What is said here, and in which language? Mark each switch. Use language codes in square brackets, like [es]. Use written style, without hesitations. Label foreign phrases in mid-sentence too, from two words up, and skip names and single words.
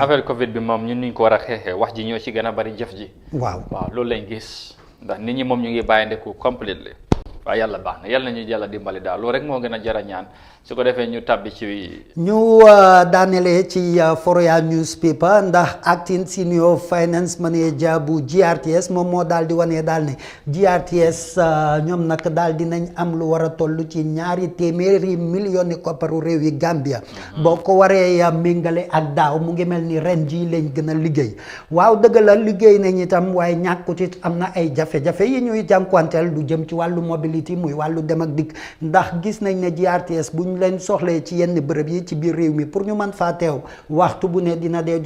[wo] affaire Covid bi moom ñun ñu ko war a xeexee wax ji ñoo ci gën a bari jëf ji. waaw loolu lañ gis ndax nit ñi moom ñu ngi bàyyindeku completely waaye yàlla baax na yàlla nañu yàlla dimbali daal loolu rek moo gën a jar a ñaan su ko defee ñu tàbbi ci. ñu daanelee ci Foroyaa newspaper ndax [en] acting senior finance manager [wo] bu GRTS moom moo daal di wane daal ne GRTS ñoom nag daal di nañ am lu war a toll ci 200 millions kopparu réew yi Gambia. boo ko waree méngale ak daaw mu ngi mel ni ren jii lañ gën a liggéey waaw dëgg la liggéey nañ itam waaye ñàkkut it am na ay jafe-jafe yi ñuy jànkuwanteel du jëm ci wàllu mobilité muy wàllu dem ak dikk ndax gis nañ ne GRTS bu ñu leen soxlee ci yenn bërëb yi ci biir réew mi pour ñu mën faa teew waxtu bu ne dina dee